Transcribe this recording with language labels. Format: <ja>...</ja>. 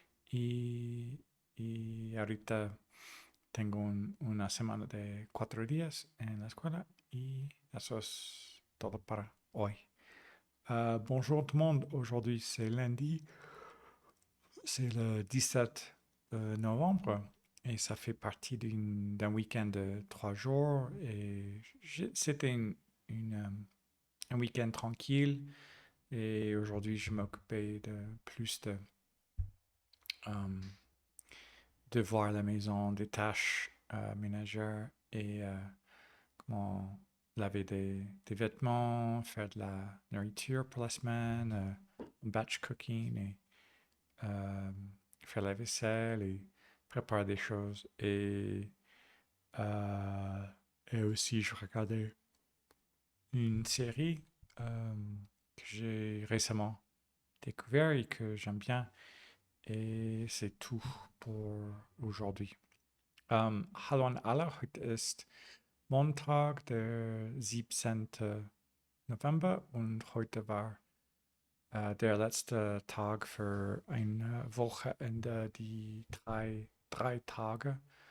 <es>Y, y ahorita tengo una semana de 4 días en la escuela y eso es todo para hoy.</es> <fr>Bonjour tout le monde, aujourd'hui c'est lundi, c'est le 17 novembre et ça fait partie d'un week-end de 3 jours et c'était un week-end tranquille et aujourd'hui je m'occupais de plus de voir la maison, des tâches ménagères et comment laver des vêtements, faire de la nourriture pour la semaine, batch cooking et euh, faire la vaisselle et préparer des choses. Euh, et aussi, je regardais une série que j'ai récemment découvert et que j'aime bien. Et c'est tout pour aujourd'hui.</fr> <de>Hallo an alle, heute ist Montag, der 17. November und heute war der letzte Tag für eine Wochenende, die drei Tage.</de>